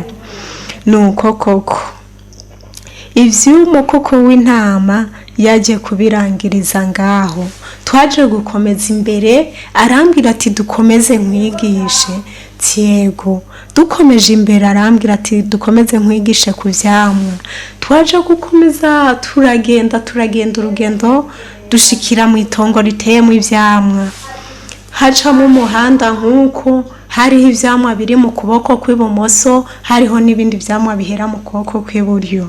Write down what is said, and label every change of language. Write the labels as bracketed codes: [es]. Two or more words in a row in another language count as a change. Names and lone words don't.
[rn] Nuko koko ivy'umukoko w'intama yaje kubirangiriza ngaho, twaje gukomeza imbere. Arambwira ati dukomeze nkwigishe. Yego. Dukomeje imbere arambwira ati dukomeze nkwigishe ku vyamwa. Twaje gukomeza turagenda urugendo dushikira mu itongo riteye mu ivyamwa. Haca mu muhanda nkuko hariho ivyamwa biri mu kuboko kw'ibumoso, hariho n'ibindi vyamwa bihera mu kuboko kw'iburyo.